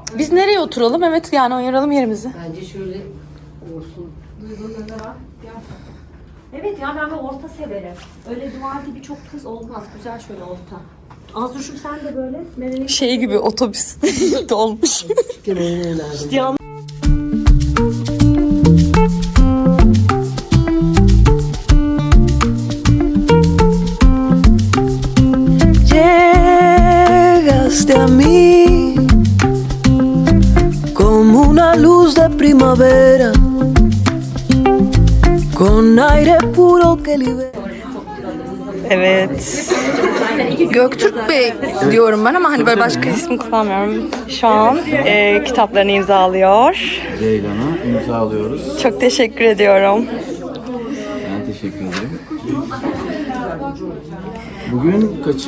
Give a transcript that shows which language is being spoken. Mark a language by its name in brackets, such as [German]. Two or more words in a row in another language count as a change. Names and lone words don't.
[Turkish] Biz nereye oturalım? Evet yani ayıralım yerimizi. Bence şöyle olsun. Evet ya ben de orta severim. Öyle duvar gibi çok kız olmaz. Güzel şöyle orta. Azruş'um sen de böyle. Şey gibi otobüs dolmuş. [Spanish] Llegaste a mí como una luz de primavera, con aire puro que libera. [Turkish] Evet. Göktürk Bey diyorum ben ama hani böyle başka ismi kullanmıyorum. Şu an kitaplarını imzalıyor. Ceylan'a imzalıyoruz. Çok teşekkür ediyorum. Ben teşekkür ederim. Bugün kaçı?